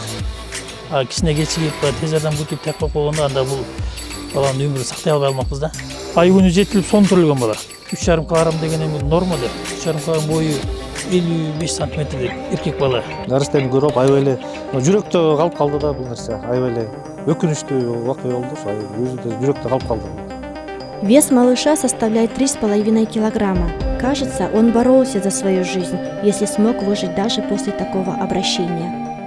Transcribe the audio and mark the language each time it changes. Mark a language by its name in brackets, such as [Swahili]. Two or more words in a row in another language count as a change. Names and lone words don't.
[Kyrgyz] Кичине кечигип тез жардам күтүп таппай койгондо анда бул баланын өмүрүн сактай албай калмакпыз да. Ай күнү жетилип сон төрөлгөн бала. 3,5 кг деген эми норма да. 3,5 кг бою 55 сантиметрдей эркек бала. Нәрестени көрүп аябай эле жүрөктө калып калды да бул нерсе. Аябай эле өкүнүчтүү окуя болду. Өзү да жүрөктө калып калды. [Russian] Вес малыша составляет 3,5 килограмма. Кажется, он боролся за свою жизнь, если смог выжить даже после такого обращения.